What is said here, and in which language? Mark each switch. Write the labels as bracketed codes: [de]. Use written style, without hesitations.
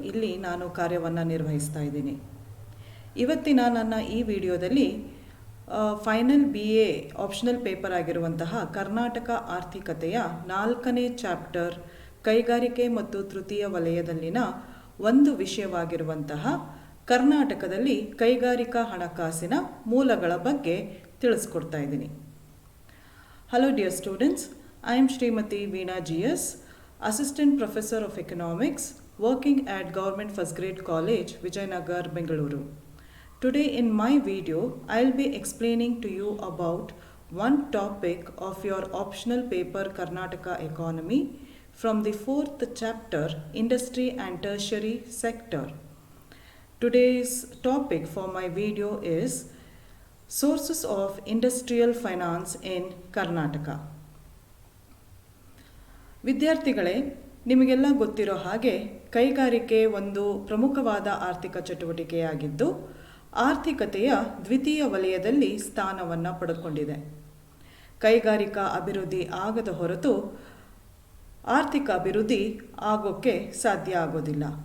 [kn] ಇಲ್ಲಿ ನಾನು ಕಾರ್ಯವನ್ನು ನಿರ್ವಹಿಸ್ತಾ ಇದ್ದೀನಿ. ಇವತ್ತಿನ ನನ್ನ ಈ ವಿಡಿಯೋದಲ್ಲಿ ಫೈನಲ್ BA ಆಪ್ಷನಲ್ ಪೇಪರ್ ಆಗಿರುವಂತಹ ಕರ್ನಾಟಕ ಆರ್ಥಿಕತೆಯ 4ನೇ ಚಾಪ್ಟರ್ ಕೈಗಾರಿಕೆ ಮತ್ತು ತೃತೀಯ ವಲಯದಲ್ಲಿನ ಒಂದು ವಿಷಯವಾಗಿರುವಂತಹ ಕರ್ನಾಟಕದಲ್ಲಿ ಕೈಗಾರಿಕಾ ಹಣಕಾಸಿನ ಮೂಲಗಳ ಬಗ್ಗೆ ತಿಳಿಸ್ಕೊಡ್ತಾ ಇದ್ದೀನಿ. [en] Hello dear students, I am Srimati Veena GS, Assistant Professor of Economics, working at Government First Grade College, Vijayanagar, Bengaluru. Today in my video, I'll be explaining to you about one topic of your optional paper Karnataka Economy from the 4th chapter, Industry and Tertiary Sector. Today's topic for my video is Sources of Industrial Finance in Karnataka. [kn] ವಿದ್ಯಾರ್ಥಿಗಳೇ, ನಿಮಗೆಲ್ಲ ಗೊತ್ತಿರೋ ಹಾಗೆ ಕೈಗಾರಿಕೆ ಒಂದು ಪ್ರಮುಖವಾದ ಆರ್ಥಿಕ ಚಟುವಟಿಕೆಯಾಗಿದ್ದು ಆರ್ಥಿಕತೆಯ ದ್ವಿತೀಯ ವಲಯದಲ್ಲಿ ಸ್ಥಾನವನ್ನು ಪಡೆದುಕೊಂಡಿದೆ. ಕೈಗಾರಿಕಾ ಅಭಿವೃದ್ಧಿ ಆಗದ ಹೊರತು ಆರ್ಥಿಕ ಅಭಿವೃದ್ಧಿ ಆಗೋಕ್ಕೆ ಸಾಧ್ಯ ಆಗೋದಿಲ್ಲ.